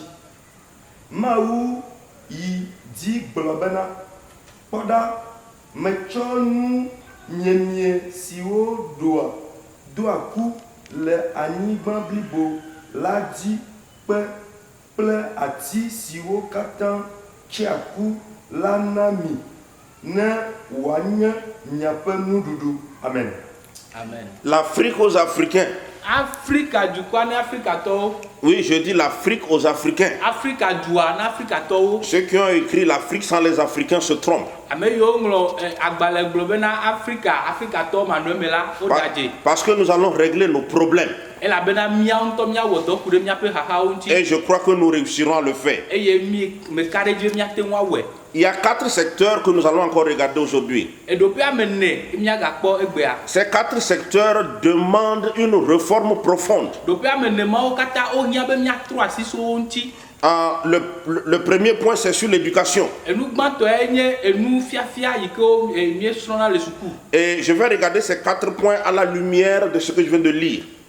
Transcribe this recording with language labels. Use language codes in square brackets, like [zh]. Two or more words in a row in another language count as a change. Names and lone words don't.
[ee] Mawu yi dzi gblɔ bena, kpɔɖa, metsɔ nu nyenye siwo ɖoa ku le anyigba blibo la dzi kple ati siwo katã tsia ku la na mi ne wòanye miaƒe nuɖuɖu. Amen. Amen. [fr] L'Afrique aux Africains. [ee] Afrika dukɔa ne Afrikatɔwo. [fr] Oui, je dis l'Afrique aux Africains. [ee] Afrika dua ne Afrikatɔwo. [fr] Ceux qui ont écrit l'Afrique sans les Africains se trompent. [ee] Ame yiwo ŋlɔ agbalẽ gblɔ bena Afrikatɔwo manɔme la wo dadze. [fr] Parce que nous allons régler nos problèmes. [ee] Elabena míawo ŋutɔ míawɔ dɔ ku ɖe míaƒe xaxawo ŋuti. [fr] Et je crois que nous réussirons à le faire. [ee] Eye mi me ka ɖe dzi míate ŋu awɔe. [fr] Il y a 4 secteurs que nous allons encore regarder aujourd'hui. Ces 4 secteurs demandent une réforme profonde. Le premier point, c'est sur l'éducation. Et je vais regarder ces 4 points à la lumière de ce que je viens de lire.